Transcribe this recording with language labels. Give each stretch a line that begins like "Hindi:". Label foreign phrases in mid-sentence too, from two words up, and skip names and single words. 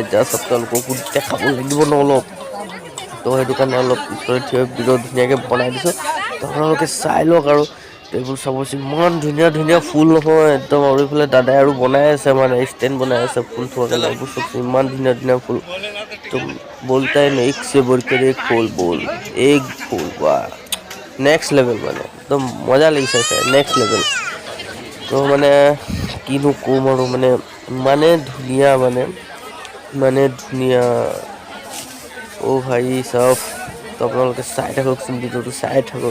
Assamese: জাষ্ট আপোনালোককো দেখাব লাগিব ন অলপ, তো সেইটো কাৰণে অলপ পিছফালে থিয় ভিডিঅ' ধুনীয়াকৈ বনাই দিছোঁ, তো আপোনালোকে চাই লওক। আৰু এইবোৰ চাবচোন, ইমান ধুনীয়া ধুনীয়া ফুল নহয় একদম। আৰু এইফালে দাদাই আৰু বনাই আছে, মানে ষ্টেণ্ড বনাই আছে ফুল থোৱাৰ কাৰণে। এইবোৰ চবচোন ইমান ধুনীয়া ধুনীয়া ফুল।
Hindi: তো बोलता है ना, एक से बढ़कर एक फूल बोल, एक फूल वाह,
English: next level,
Assamese: মানে একদম মজা লাগিছে চাই,
English: next level.
Assamese: তো মানে কিনো ক'ম আৰু, মানে ধুনীয়া, মানে ধুনীয়া। অ' ভাই চাওক, তো আপোনালোকে চাই থাককচোন, ভিডিঅ'টো চাই থাকক।